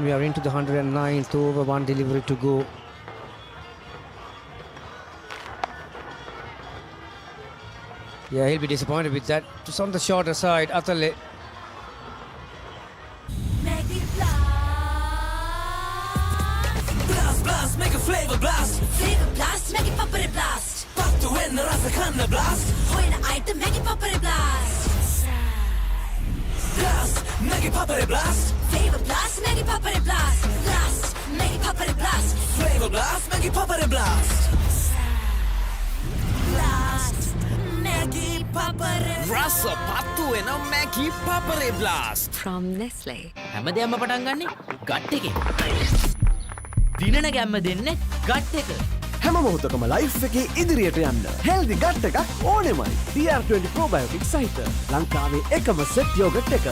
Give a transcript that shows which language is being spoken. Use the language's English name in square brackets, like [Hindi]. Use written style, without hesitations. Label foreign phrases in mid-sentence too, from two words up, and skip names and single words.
[English] We are into the 109th over, 1 delivery to go. Yeah, he'll be disappointed with that. Just on the shorter side, Atale. Blast, blast, make a flavor blast. Flavor blast, make it Papare blast. Pop to win the Rasakanna blast. Hoina item, make it Papare blast. Blast, make it Papare blast. Flavor blast, make it Papare blast. Blast, make it Papare blast. Flavor blast, make it blast. Blast. Maggie Papare. [Sinhala] රස පත්තු වෙන මැගී පපරේ බ්ලාස්ට් [English] From Nestle. [Sinhala] හැමදේම පටන් ගන්නෙ ගට් එකෙන්. දිනන ගැම්ම දෙන්නේ ගට් එක. හැම මොහොතකම ලයිෆ් එකේ ඉදිරියට යන්න [English] healthy gut [Sinhala] එකක් ඕනෙමයි. TR20 probiotic සහිත ලංකාවේ එකම [English] set yoghurt [Sinhala] එක.